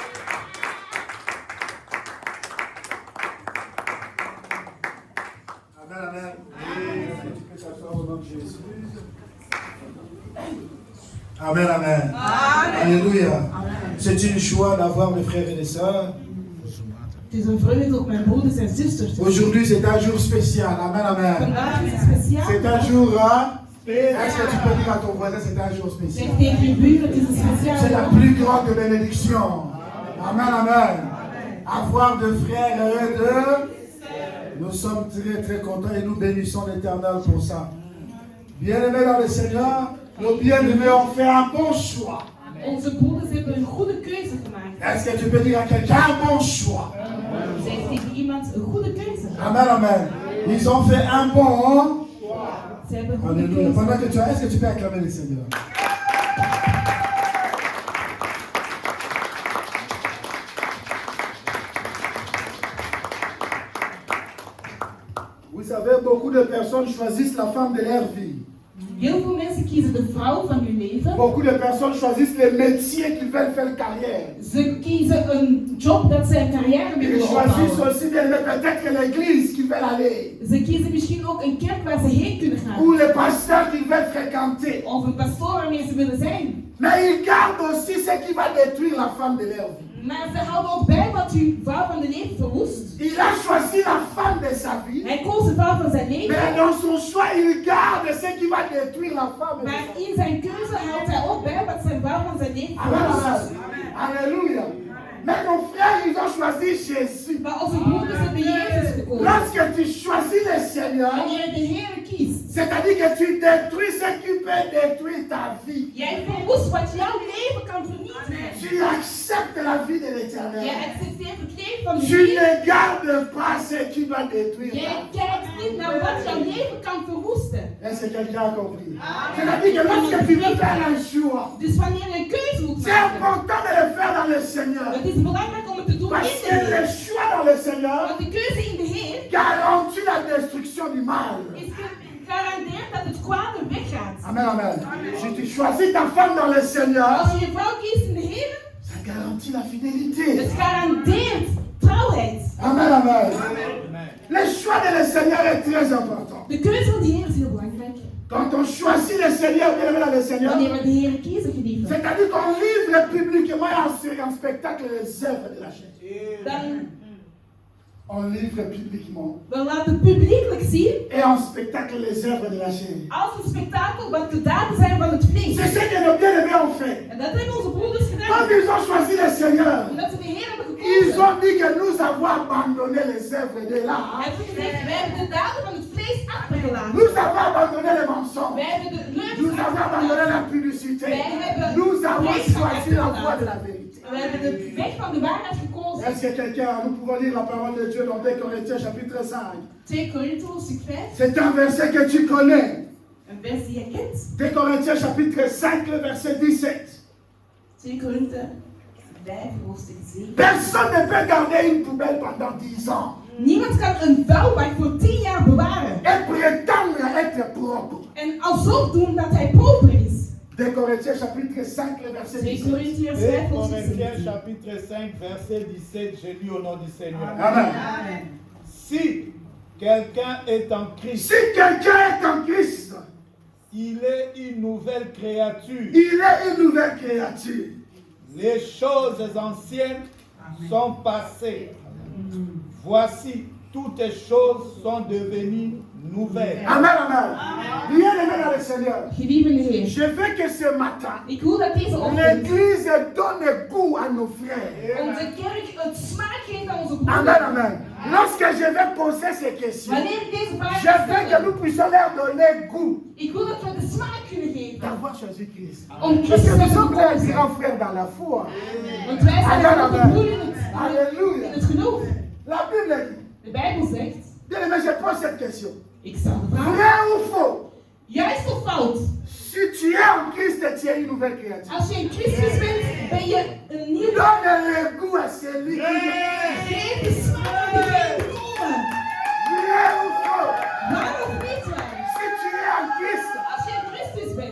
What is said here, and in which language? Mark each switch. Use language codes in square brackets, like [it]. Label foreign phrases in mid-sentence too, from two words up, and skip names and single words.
[fr] Amen, amen. Tu peux t'asseoir au nom de Jésus. Amen, amen. Alléluia. C'est une joie d'avoir mes frères et les sœurs. [nl] Het is een vreugde dat mijn broeders en zusters zijn. [fr] Aujourd'hui, c'est un jour spécial. Amen, amen. [nl] Vandaag is het speciaal. [fr] C'est un jour, hein? Est-ce que tu peux dire à ton voisin, c'est un jour spécial? [nl] Zeg tegen je buur, het is een speciaal. [fr] C'est la plus grande bénédiction. Amen, amen. Avoir de frères et de... Nous sommes très, très contents et nous bénissons l'Éternel pour ça. Bien-aimés dans le Seigneur, nos bien-aimés ont fait un bon choix. [nl] Onze broeders hebben een goede keuze gemaakt. [fr] Est-ce que tu peux dire à quelqu'un un bon choix? [nl] Zeg tegen iemand een goede keuze. [fr] Amen, amen. Ils ont fait un bon... [nl] Ze hebben een goede [fr] Alléluia. [nl] keuze. [fr] Pendant que tu as, est-ce que tu peux acclamer le Seigneur? Vous savez, beaucoup de personnes choisissent la femme de leur vie. [nl] Heel veel mensen kiezen de vrouw van hun leven. [fr] Beaucoup de personnes choisissent les métiers qu'ils veulent faire carrière. [nl] Ze kiezen een job dat ze een carrière mee [fr] Ils [nl] willen [fr] choisissent [nl] opbouwen. [fr] aussi bien peut-être que l'église qu'ils veulent aller. [nl] Ze kiezen misschien ook een kerk waar ze heen kunnen gaan. [fr] Ou les pasteurs qu'ils veulent fréquenter. [nl] Of een pastoor waarmee ze willen zijn. [fr] Mais ils gardent aussi ce qui va détruire la femme de leur vie. [nl] Maar ze houden ook bij wat uw vrouw van de leven verwoest. [fr] Il a choisi la femme de sa vie. [nl] Hij koos de vrouw van zijn leven. [fr] Mais dans son choix, il garde ce qui va détruire la femme. [nl] Maar in zijn keuze houdt hij ook bij wat zijn vrouw van zijn leven [fr] Amen, [nl] verwoest. [fr] amen. Alléluia. Mais nos frères, ils ont choisi Jésus. [nl] Maar onze broeders hebben Jezus gekozen. [fr] Lorsque tu choisis le Seigneur, [nl] Wanneer je de Heer kiest. [fr] c'est-à-dire que tu détruis ce qui peut détruire ta vie. [nl] Jij verwoest wat jouw leven kan vernietigen. [fr] Tu acceptes la vie de l'Éternel. [nl] Jij accepteert het leven van de [fr] Tu [nl] Heer. [fr] ne gardes pas ce qui va détruire ta [nl] Jij [fr] vie. [nl] kijkt niet naar wat jouw leven kan verwoesten. [fr] Est-ce que quelqu'un a compris? C'est-à-dire que lorsque tu veux faire un choix, [nl] Dus wanneer je een keuze moet [fr] c'est [nl] maken. [fr] important de le faire dans le Seigneur. [nl] Het is belangrijk om het te doen [fr] Parce [nl] in de [fr] que le [nl] Heer. [fr] choix dans le Seigneur [nl] Want de keuze in de Heer [fr] garantit la destruction du mal. [nl] is garandeert dat het kwade weggaat. [fr] Amen, amen. Si tu choisis ta femme dans le Seigneur, [nl] Als je je vrouw kiest in de Heer, [fr] ça garantit la fidélité. [nl] het garandeert trouwheid. [fr] Amen, amen. Le choix de le Seigneur est très important. [nl] De keuze van de Heer is heel belangrijk. [fr] Quand on choisit le Seigneur, bien aimé dans le Seigneur, [nl] Wanneer we de Heer kiezen, geliefde, [fr] c'est-à-dire qu'on livre publiquement et en spectacle les œuvres de la chair. [nl] dan, [fr] On livre publiquement [nl] we laten publiekelijk zien [fr] et en spectacle les œuvres de la chair. [nl] als een spektakel wat de daden zijn van het vlees. [fr] C'est ce que nos bien-aimés ont fait. [nl] En dat hebben onze broeders [fr] Quand [nl] gedaan. [fr] ils ont choisi le Seigneur, [nl] Omdat ze de Heer hebben [fr] ils [nl] gekozen, [fr] ont dit que nous avons abandonné les œuvres de l'art. [nl] hebben ze gezegd, wij hebben de daden van het vlees achtergelaten. [fr] Nous avons abandonné les mensonges. [nl] Wij hebben de [fr] Nous [nl] leugens [fr] avons abandonné [nl] achtergelaten. [fr] la publicité. [nl] Wij hebben [fr] Nous avons [nl] vlees [fr] choisi la voie de la [nl] achtergelaten. [fr] vérité. [nl] We hebben de weg van de waarheid gekozen. [fr] Est-ce que quelqu'un, nous pouvons lire la parole de Dieu dans 2 Corinthiens chapitre 5. [nl] 2 Korinthe hoofdstuk 5, [fr] C'est un verset que tu connais. [nl] een vers die je kent. [fr] 2 Corinthiens chapitre 5, le verset 17. [nl] 2 Korinthe 5 hoofdstuk 7. [fr] Personne ne peut garder une poubelle pendant 10 ans [nl] Niemand kan een vuilbak voor 10 jaar bewaren. [fr] et prétendre être propre. [nl] En alsof doen dat hij proper is. [fr] 2 Corinthiens chapitre 5, le verset [nl] 2 [fr] 17. [nl] Corinthians [fr] 2 [nl] 5 hoofdstuk [fr] Corinthiens [nl] 7. [fr] chapitre 5 verset 17, j'ai lu au nom du Seigneur. Amen. Si quelqu'un est en Christ, Si quelqu'un est en Christ, il est une nouvelle créature. il est une nouvelle créature. Les choses anciennes sont passées. Voici, toutes les choses sont devenues nouvelles. Amen, amen. Bien aimé dans le Seigneur. [nl] Geliefde Heer, [fr] Je veux que ce matin, [nl] ik wil dat deze ochtend [fr] l'Église donne goût à nos frères. [nl] onze kerk het smaak geeft aan onze [fr] Amen, [nl] broeders. [fr] amen. Lorsque je vais poser ces questions, [nl] Wanneer ik deze vraag [fr] je veux que [nl] stel, [fr] nous puissions leur donner goût [nl] ik wil dat we de smaak kunnen geven. [fr] d'avoir choisi Christ. [nl] Om [fr] Parce [nl] Christus [fr] que nous [nl] te [fr] sommes les [nl] gekozen. [fr] grands frères dans la foi. [nl] Want wij zijn [fr] Amen, [nl] ook [fr] amen. [nl] broeder in [fr] Alléluia. [nl] het geloof. [fr] La Bible dit, [nl] De Bijbel zegt, [fr] bien aimé, je pose cette question. [nl] ik stel de vraag, [fr] Vrai ou faux? [nl] juist of fout? [fr] Si tu es en Christ, tu es une nouvelle créature. [nl] Als je in Christus bent, ben je een nieuwe. [fr] Donne le goût à celui qui [nl] Geef de smaak aan degene die komen. [fr] Vrai ou faux? [nl] Waar of niet waar? [fr] Si tu es en Christ, [nl] Als je in Christus bent,